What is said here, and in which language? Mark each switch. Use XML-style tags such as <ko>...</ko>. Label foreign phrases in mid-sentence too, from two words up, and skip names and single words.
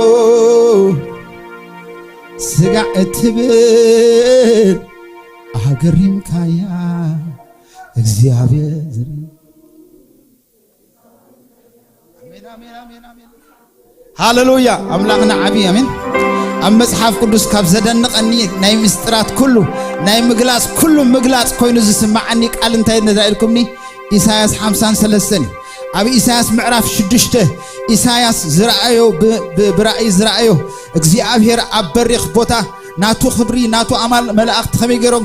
<ti>ስጋ እትብል አገሪምካያ እግዚአብሔር ዝርኢ አሜን አሜን አሜን አሜን ሃሌሉያ አምላክና ዓቢ አሜን ኣብ መጽሓፍ ቅዱስ ካብ ዘደንቀኒ ናይ ምስጥራት ኩሉ ናይ ምግላጽ ኩሉ ምግላጽ ኮይኑ ዝስማዓኒ ቃል እንታይ ነዳኢልኩምኒ ኢሳያስ 53 ኣብ ኢሳያስ ምዕራፍ 6 ኢሳያስ ዝረአዮ ብራእይ ዝረአዮ እግዚአብሔር ኣብ በሪኽ ቦታ ናቱ ክብሪ ናቱ ኣማል መላእክት ከመይ ገይሮም</ti>